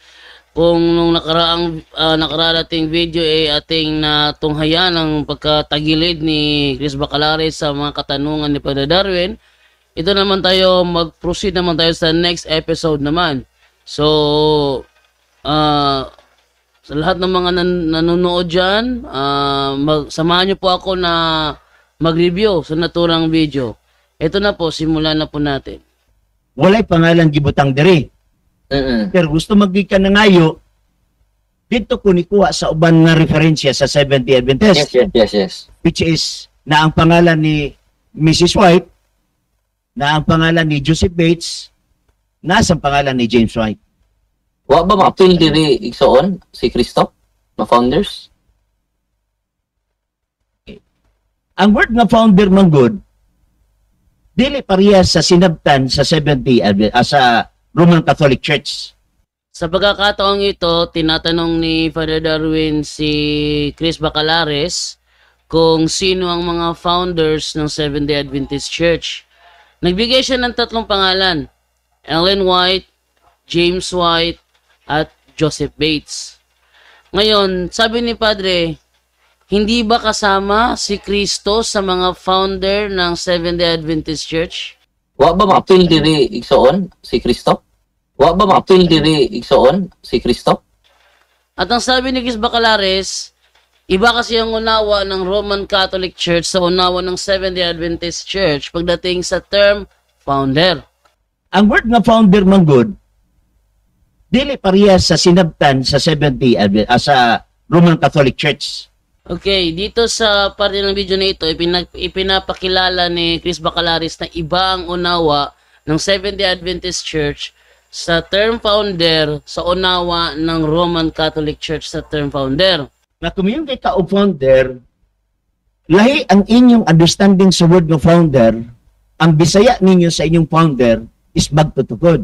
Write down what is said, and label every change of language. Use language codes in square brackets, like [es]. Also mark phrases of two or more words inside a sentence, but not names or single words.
[tl] Kung nung nakararating video ay ating natunghayan ang pagkatagilid ni Chris Bacalares sa mga katanungan ni Father Darwin, ito naman tayo, mag-proceed naman tayo sa [en] next episode [tl] naman. So, sa lahat ng mga nanonood dyan, samahan nyo po ako na mag-review sa naturang video. Ito na po, simulan na po natin. [ceb] Walay pangalan gibutang diri. Pero gusto maggikan na ngayo, dito ko nikuha sa uban nga referensya sa Seventh-day Adventist. [en] Yes. Which is, [ceb] na ang pangalan ni Mrs. White, na ang pangalan ni Joseph Bates, na ang pangalan ni James White. Wa ba ma-appeal diri igsoon si Cristo? Na founders? Ang word nga founder man good, dili parehas sa sinabtan sa Seventh-day Adventist, sa Roman Catholic Church. [tl] Sa pagkakataong ito, tinatanong ni Father Darwin si Chris Bacalares kung sino ang mga founders ng Seventh-day Adventist Church. Nagbigay siya ng tatlong pangalan: Ellen White, James White, at Joseph Bates. Ngayon, sabi ni Padre, hindi ba kasama si Cristo sa mga founder ng Seventh-day Adventist Church? [ceb] Wa ba ma-appeal diri igsoon si Cristo? Wa ba ma-appeal diri igsoon si Cristo? [tl] At ang sabi ni Chris Bacalares, iba kasi ang unawa ng Roman Catholic Church sa unawa ng Seventh-day Adventist Church pagdating sa term founder. [ceb] Ang word nga founder man good, dili parehas sa sinabtan sa Seventh-day Adventist, sa Roman Catholic Church. [tl] Okay, dito sa parte ng video na ito, ipinapakilala ni Chris Bacalares na iba ang unawa ng Seventh-day Adventist Church sa term founder sa unawa ng Roman Catholic Church sa term founder. [ceb] Na kung yung kay o founder, lahi ang inyong understanding sa word ng founder, ang bisaya ninyo sa inyong founder is magtutukod.